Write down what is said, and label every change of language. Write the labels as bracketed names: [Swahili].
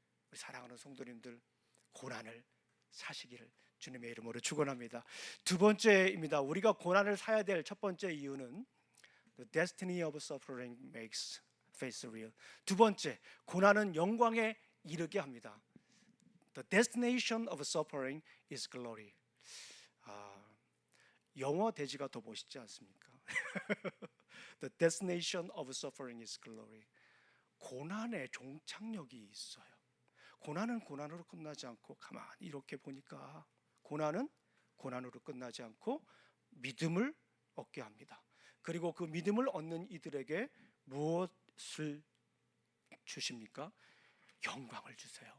[Korean] 우리 사랑하는 성도님들, 고난을 사시기를 주님의 이름으로 축원합니다. 두 번째입니다. 우리가 고난을 사야 될 첫 번째 이유는 [English] The destiny of suffering makes faith real. [Korean] 두 번째, 고난은 영광에 이르게 합니다. [English] The destination of suffering is glory. [Korean] 영어 대지가 더 멋있지 않습니까? [English] The destination of suffering is glory. [Korean] 고난의 종착역이 있어요. 고난은 고난으로 끝나지 않고 가만히 이렇게 보니까 고난은 고난으로 끝나지 않고 믿음을 얻게 합니다. 그리고 그 믿음을 얻는 이들에게 무엇을 주십니까? 영광을 주세요.